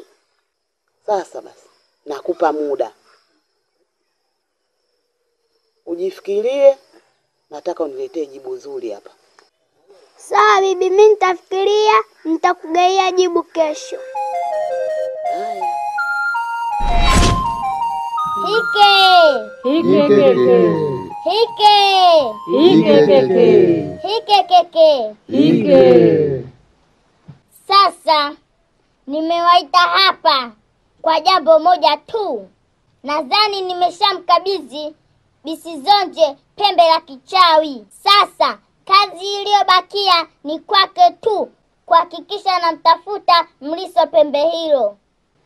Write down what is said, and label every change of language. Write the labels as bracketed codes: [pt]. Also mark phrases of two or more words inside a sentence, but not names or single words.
[sw] Sasa basi, nakupa muda. Ujifikirie, nataka uniletee jibu zuri hapa. Sawa bibi, mimi nitafikiria, nitakugaia jibu kesho. Haya. Hike. Hike keke. Hike. Hike keke. Hike keke. Hike. Sasa nimewaita hapa kwa jambo moja tu. Nadhani nimeshamkabidhi Bisizonje pembe la kichawi. Sasa kazi iliyobakia ni kwake tu kuhakikisha anamtafuta mlisi wa pembe hilo.